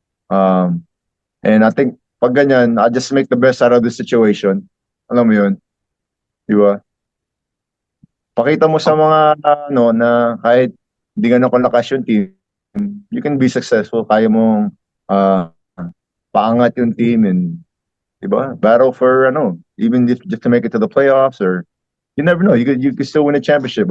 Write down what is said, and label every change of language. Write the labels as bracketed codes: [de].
[en] And I think [tl] pag ganyan, [en] I just make the best out of the situation. [tl] Alam mo yun? Di ba? Pakita mo sa mga ano na kahit hindi ganun kalakas yung team, [en] you can be successful. [tl] Kaya mong paangat yung team and di ba? [en] Battle for even if just to make it to the playoffs or you never know. You could still win a championship.